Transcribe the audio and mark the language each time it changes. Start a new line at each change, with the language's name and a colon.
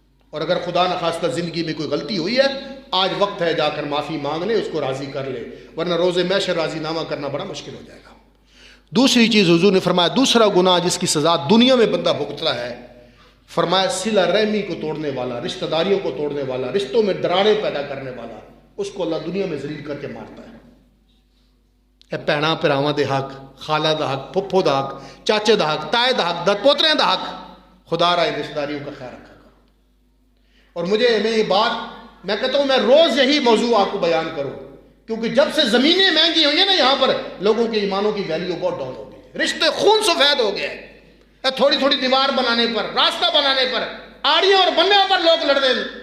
Urdu: اور اگر خدا نخواستہ زندگی میں کوئی غلطی ہوئی ہے، آج وقت ہے جا کر معافی مانگ لے، اس کو راضی کر لے، ورنہ روز محشر راضی نامہ کرنا بڑا مشکل ہو جائے گا. دوسری چیز حضور نے فرمایا، دوسرا گناہ جس کی سزا دنیا میں بندہ بھگتتا ہے، فرمایا صلہ رحمی کو توڑنے والا، رشتہ داریوں کو توڑنے والا، رشتوں میں دراڑیں پیدا کرنے والا، اس کو اللہ دنیا میں ذلیل کر کے مارتا ہے.
Punjabi: اے بھیناں بھراواں دے حق، خالہ دا حق، پھپھو دا حق، چاچے دا حق، تائے دا حق، دت پوترے دا حق،
Urdu: خدا را رشتہ داریوں کا خیال رکھا کرو. اور مجھے میں یہ بات میں کہتا ہوں، میں روز یہی موضوع آپ کو بیان کروں، کیونکہ جب سے زمینیں مہنگی ہوئی ہیں نا، یہاں پر لوگوں کے ایمانوں کی ویلیو بہت ڈاؤن ہو گئی، رشتے خون سفید ہو گئے. تھوڑی تھوڑی دیوار بنانے پر، راستہ بنانے پر، آڑیوں اور بنیوں پر لوگ لڑ دیں.